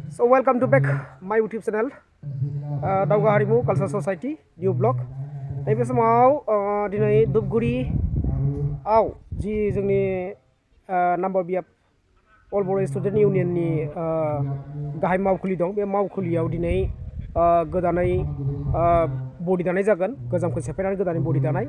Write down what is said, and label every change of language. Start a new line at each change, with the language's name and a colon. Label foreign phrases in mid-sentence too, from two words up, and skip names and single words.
English: So welcome to back my YouTube channel Dauga Harimu Culture Society new blog.
Bodo: नैबे समाव दिनै धुपगुरि आव जि जोंनि नाम्बार बियाब अल बर' स्टुडेन्ट इउनियननि गाहाय मावखुलि दं। बे मावखुलियाव दिनै गोदानै बडि दानाय जागोन, गोजामखौ सेफायनानै गोदानै बडि दानाय।